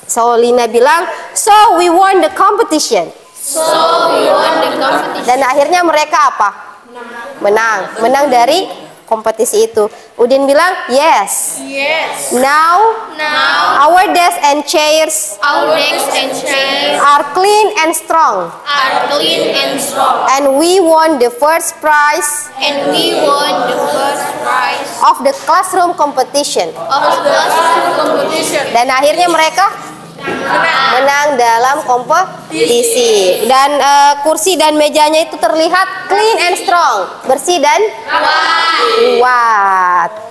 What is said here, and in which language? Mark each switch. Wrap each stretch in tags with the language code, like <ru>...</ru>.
<en>So Lina bilang, so we won the competition. So we won the competition.</en> <id>Dan akhirnya mereka apa? Menang dari kompetisi itu. Udin bilang, yes.</id> <en>Yes. Now Now our desks and chairs our desks and chairs are clean and strong. are clean and strong. And we won the first prize And we won the first prize of the classroom competition. of the classroom competition.</en> <id>Dan akhirnya mereka menang dalam kompetisi. Dan kursi dan mejanya itu terlihat</id> <en>clean and strong,</en> <id>bersih dan kuat.</id>